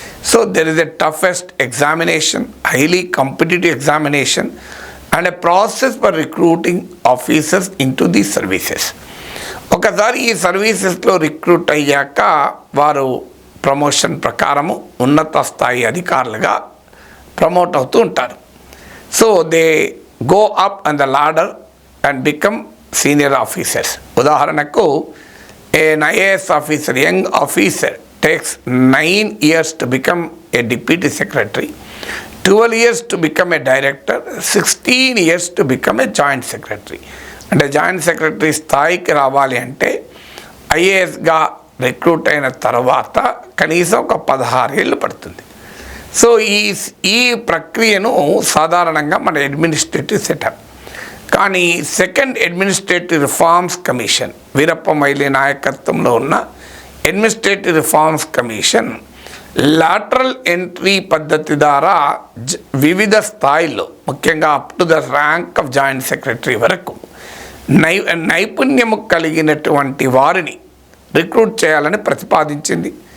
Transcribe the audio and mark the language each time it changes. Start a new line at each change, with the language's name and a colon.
English: So there is a toughest examination, highly competitive examination and a process for recruiting officers into the services.
Telugu: ఒకసారి ఈ సర్వీసెస్లో recruit అయ్యాక వారు promotion ప్రకారము ఉన్నత స్థాయి అధికారులుగా ప్రమోట్ అవుతూ ఉంటారు.
English: So they go up on the ladder and become senior officers.
Telugu: ఉదాహరణకు
English: an IAS officer, young officer, takes 9 years to become a deputy secretary, 12 years to become a director, 16 years to become a joint secretary.
Telugu: అంటే joint secretary స్థాయికి రావాలి అంటే ఐఏఎస్గా recruit అయిన తర్వాత కనీసం ఒక 16 ఏళ్ళు పడుతుంది. సో ఈ ప్రక్రియను సాధారణంగా మన అడ్మినిస్ట్రేటివ్ సెటప్. కానీ second administrative reforms commission, Veerappa Moily నాయకత్వంలో ఉన్న administrative reforms commission lateral entry పద్ధతి ద్వారా వివిధ స్థాయిల్లో, ముఖ్యంగా
English: up to the rank of joint secretary
Telugu: వరకు నైపుణ్యము కలిగినటువంటి వారిని రిక్రూట్ చేయాలని ప్రతిపాదించింది.